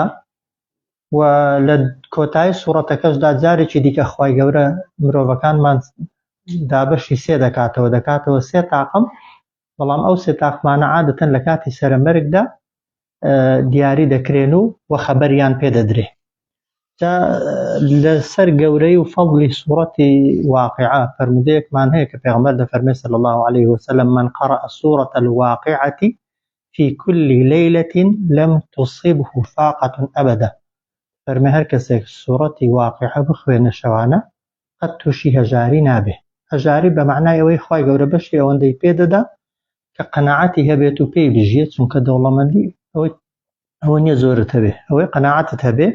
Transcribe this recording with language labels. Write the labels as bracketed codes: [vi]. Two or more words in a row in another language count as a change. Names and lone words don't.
[ckb] و لە کۆتایی سوورەتەکەشدا جارێکی دیکە خوای گەورە مرۆڤەکانمان دابەشی سێ دەکاتەوە سێ تاقم، بەڵام ئەو سێ تاقمانە عادەتەن لە کاتی سەرەمەرگدا دیاری دەکرێن و خەبەریان پێدەدرێ. جا لەسەر گەورەی و فەضلی سوورەتی واقعە فەرمودەیەکمان هەیە کە پێغەمبەر دەفەرمێ [ar] صلی الله عليه وسلم من قرأ سورة الواقعة في كل ليلة لم تصبه فاقة أبدا. [ckb] فەرمێ هەر کەسێک سوورەتی واقعە بخوێنە شەوانە قەت تووشی هەژاری نابێ. هەژاری بە معنای ئەوەی خوای گەورە بەشی ئەوەندەی پێدەدا کە قەناعەتی هەبێت و پێی بژێت، چونکە دەوڵەمەندی ئەوە نییە زۆرت هەبێ، ئەوەی قەناعەتت هەبێ.